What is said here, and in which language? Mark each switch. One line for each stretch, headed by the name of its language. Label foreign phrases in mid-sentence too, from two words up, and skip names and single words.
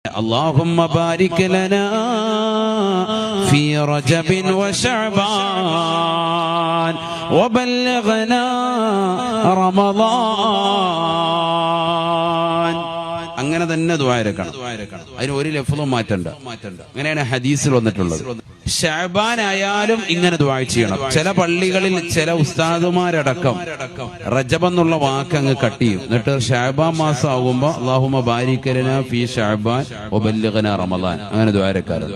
Arabic: اللهم بارك لنا في رجب وشعبان وبلغنا رمضان.
Malayalam: അങ്ങനെ തന്നെ ദുആ ഇറക്കണം. അതിന് ഒരു ലഫ്ളും മാറ്റണ്ട. അങ്ങനെയാണ് ഹദീസിൽ വന്നിട്ടുള്ളത്. ശഅബാൻ ആയാലും ഇങ്ങനെ ദുആ ചെയ്യണം. ചില പള്ളികളിൽ ചില ഉസ്താദുമാരടക്കം റജബ് എന്നുള്ള വാക്ക് അങ്ങ് കട്ട് ചെയ്യും. എന്നിട്ട് ശഅബാൻ മാസം ആകുമ്പോ
Arabic: اللهم بارك لنا في شعبان وبلغنا رمضان
Malayalam: അങ്ങനെ ദുആ ഇറക്കാറുണ്ട്.